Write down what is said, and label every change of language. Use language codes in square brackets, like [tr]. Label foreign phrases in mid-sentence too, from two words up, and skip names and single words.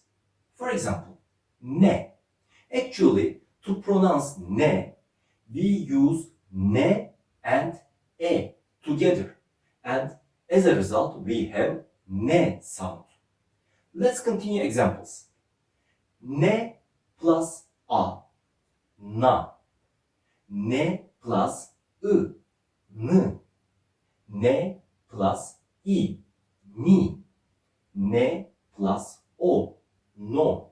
[en] For example, ne. Actually, to pronounce ne, we use ne and e together. And as a result, we have ne sound. Let's continue examples. Ne plus a, na. Ne plus I, n. Ne plus I, ni. Ne plus o, no.